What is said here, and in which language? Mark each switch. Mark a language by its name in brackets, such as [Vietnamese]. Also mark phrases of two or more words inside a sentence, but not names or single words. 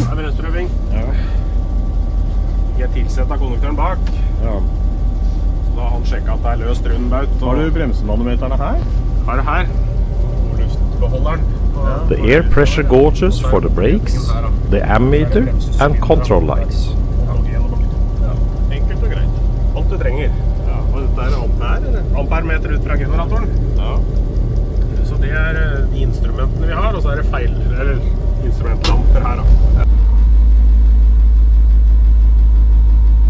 [Norwegian] Det er bremseprøving. Ja. Jeg er tilsett av konduktøren bak. Ja. Så da har han sjekket at det er løst rundbaut. Har du bremsemanometerne her? Har det her. Og luftbeholderen. [English] The air pressure gauges for the brakes, the ammeter and control lights. [Norwegian] Enkelt og greit. Alt du trenger. Ja, og dette er ampere, eller? Ampermeter ut fra generatoren. Ja. Så det er de instrumentene vi har, og så er det feil, eller instrumentlamper her da.